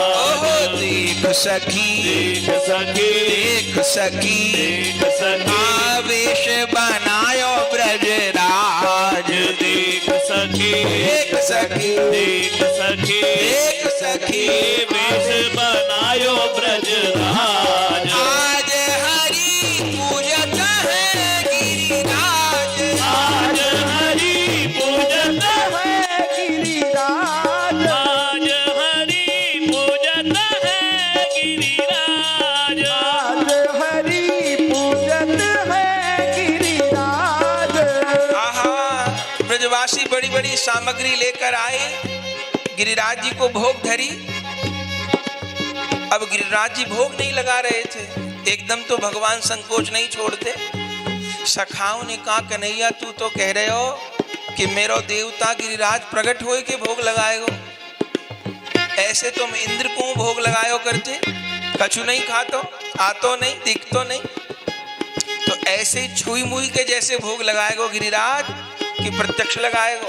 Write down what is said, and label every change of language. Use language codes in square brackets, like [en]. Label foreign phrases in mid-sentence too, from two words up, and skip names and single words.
[bra] ओहो देख सखी देख सखी देख सखी देख सखी आवेश बनायो ब्रजराज देख सखी देख सखी देख सखी देख सखी वेश बनायो ब्रजराज आज हरि पूजत है गिरिराज आज हरि पूजत है गिरिराज आज हरि पूजत है गिरिराज आज हरि पूजत है गिरिराज [hi] आहा ब्रजवासी बड़ी बड़ी सामग्री लेकर आए गिरिराज जी को भोग धरी। अब गिरिराज जी भोग नहीं लगा रहे थे, एकदम तो भगवान संकोच नहीं छोड़ते। [bra] सखाओं ने कहा कन्हैया तू तो कह रहे हो कि मेरो देवता गिरिराज प्रकट होए के भोग लगाएगो, ऐसे तुम इंद्र को भोग लगायो करते, कछु नहीं खातो आतो नहीं दिखतो नहीं, तो ऐसे ही छुई मुई के जैसे भोग लगाएगो गिरिराज कि प्रत्यक्ष लगाएगो।